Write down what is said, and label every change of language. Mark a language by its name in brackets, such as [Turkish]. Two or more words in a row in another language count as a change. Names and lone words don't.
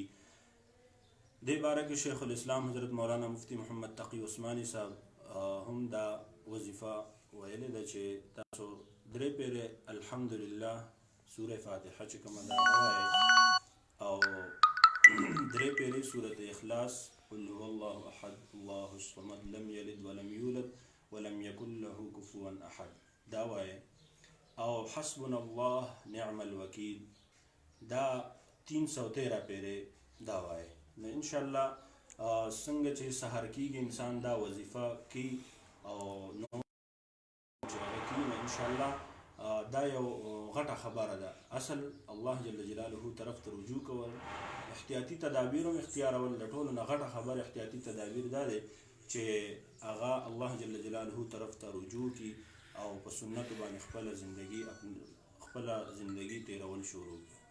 [Pashto] دې باره کې شیخ الاسلام حضرت مولانا مفتی محمد تقی عثماني صاحب هم دا وظیفه ویلې ده چې تاسو درې پیرې الحمدلله سوره فاتحه چې کومه ده ووایئ او درې پیرې سوره اخلاص [Arabic] قل هو الله احد الله الصمد لم یلد ولم یولد ولم یکن له کفوا احد [Pashto] دا وایئ او [Arabic] حسبنا الله نعم الوکیل [Pashto] دا 313 پیرې دا وایئ. نو انشاءالله څنګه چې سحر کېږي انسان دا وظیفه کوي او نو چې هغه کوي نو انشاءالله دا یو غټه خبره ده. اصل الله [Arabic] جل جلاله [Pashto] طرف ته رجوع کول احتیاطي تدابیر هم اختیارول د ټولو نه غټه خبره احتیاطي تدابیر دا دی چې هغه الله [Arabic] جل جلاله [Pashto] طرف ته رجوع کی او په سنتو باندې خپله زندگی تیرول شروع کړي.